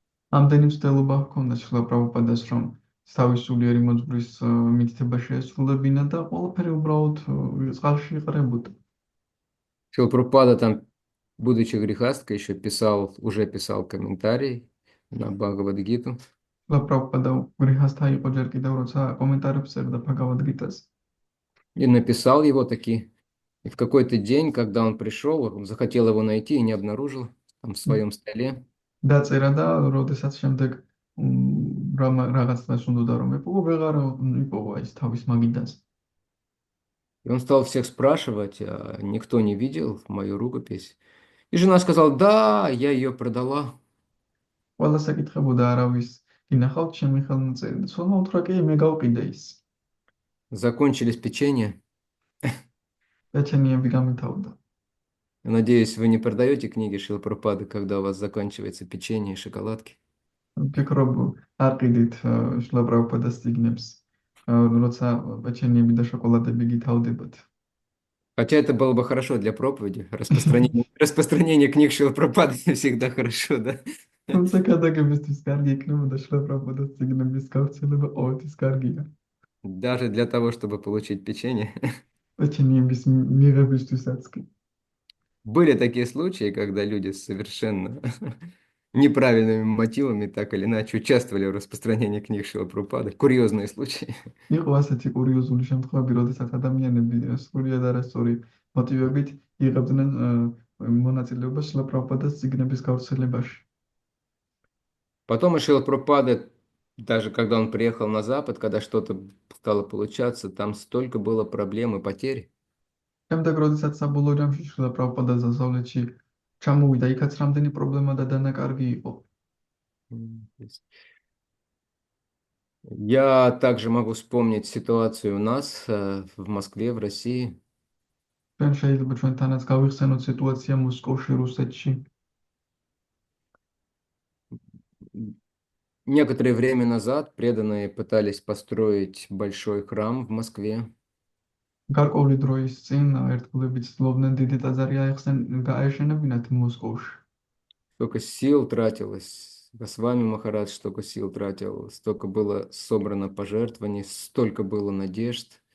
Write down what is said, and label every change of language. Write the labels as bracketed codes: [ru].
[ka] ამდენი მცდელობა ჰქონდა შრილა პრაბჰუპადას, რომ თავის სულიერი მოძღვრის მითითება შეესრულებინა და ყველაფერი уბრალოდ წყალში იყრებოდა. [ru] Шрила Прабхупада там, будучи грехасткой, уже писал комментарий на Бхагавад-гиту. [ka] შრილა პრაბჰუპადა გრიჰასთა იყო ჯერ კიდევ, როცა კომენტარებს წერდა ბჰაგავად-გიტას. [ru] И написал его таки. И в какой-то день, когда он пришел, он захотел его найти и не обнаружил там в своем столе. [ka] დაწერა და როდესაც შემდეგ რაღაცას უნდა რომ ეპოვო, ვეღარ იპოვა ის თავის მაგიდას. [ru] И он стал всех спрашивать, а никто не видел мою рукопись. И жена сказала: да, я ее продала. [ka] ყველას ეკითხებოდა არავის ინახავთ ჩემი ხელნაწერი და სულ უთხრა კი მე გავყიდე ის. [ru] Закончились печенья. [ka] პეჩენიები გამითავდა. [ru] Надеюсь, вы не продаете книги Шрилы Прабхупады, когда у вас заканчивается печенье и шоколадки. [ka] ფიქრობ არ ყიდით შრილა პრაბჰუპადას წიგნებს, როცა პეჩენიები და შოკოლადები გითავდებათ. [ru] Хотя это было бы хорошо для проповеди. Распространение книг Шрилы Прабхупады всегда хорошо, да? [ka] თუმცა გადაგებისთვის კარგი იქნებოდა შრილა პრაბჰუპადას წიგნების გავრცელება ყოველთვის კარგია. [ru] Даже для того, чтобы получить печенье. [ka] პეჩენიების მიღებისთვისაც კი. [ru] Были такие случаи, когда люди с совершенно неправильными мотивами так или иначе участвовали в распространении книг Шрилы Прабхупады. Курьезные случаи. [ka] იყო ასეთი კურიოზული შემთხვევები, როდესაც ადამიანები სრულიად არასწორი მოტივებით იღებდნენ მონაწილეობას შრილა პრაბჰუპადას წიგნების გავრცელებაში. [ru] Потом и Шрила Прабхупада, даже когда он приехал на Запад, когда что-то стало получаться, там столько было проблем и потерь. [ka] შემდეგ როდესაც საბოლოო ჯამში შრილა პრაბჰუპადა დასავლეთში ჩამოვიდა, იქაც რამდენი პრობლემა და დანაკარგი იყო. [ru] Я также могу вспомнить ситуацию у нас в Москве, в России. [ka] ჩვენ შეიძლება ჩვენთანაც გავიხსენოთ სიტუაცია მოსკოვში, რუსეთში. [ru] Некоторое время назад преданные пытались построить большой храм в Москве. [ka] გარკვეული დროის წინ ერთგულები ცდილობდნენ დიდი ტაძარი აეშენებინათ მოსკოვში. [ru] Столько сил тратилось. Госвами Махарадж столько сил тратил, столько было собрано пожертвований, столько было надежд.